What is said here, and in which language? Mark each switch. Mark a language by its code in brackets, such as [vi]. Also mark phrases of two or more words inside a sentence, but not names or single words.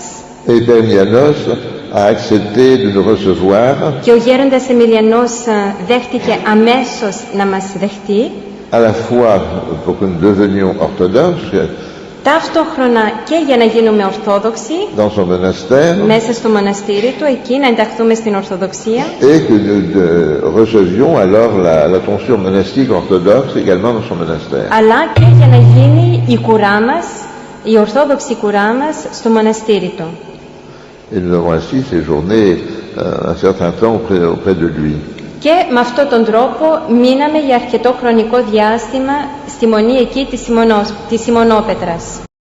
[fr] Et Père Emilianos a accepté de nous recevoir. [el] Και ο γέροντας Εμιλιανός δέχτηκε αμέσως να μας δεχτεί. [fr] À la fois pour que nous devenions orthodoxes. [el] Ταυτόχρονα και για να γίνουμε Ορθόδοξοι [fr] dans son monastère, [el] μέσα στο μοναστήρι του, εκεί να ενταχθούμε στην Ορθοδοξία. [fr] Et que nous recevions alors la tonction monastique orthodoxe également dans son monastère. [el] Αλλά και για να γίνει η κουρά μας, η Ορθόδοξη κουρά μας στο μοναστήρι του. [fr] Et nous avons ainsi séjourné un certain temps auprès de lui. [el] Και με αυτόν τον τρόπο μείναμε για αρκετό χρονικό διάστημα στη μονή εκεί της Σιμονόπετρας.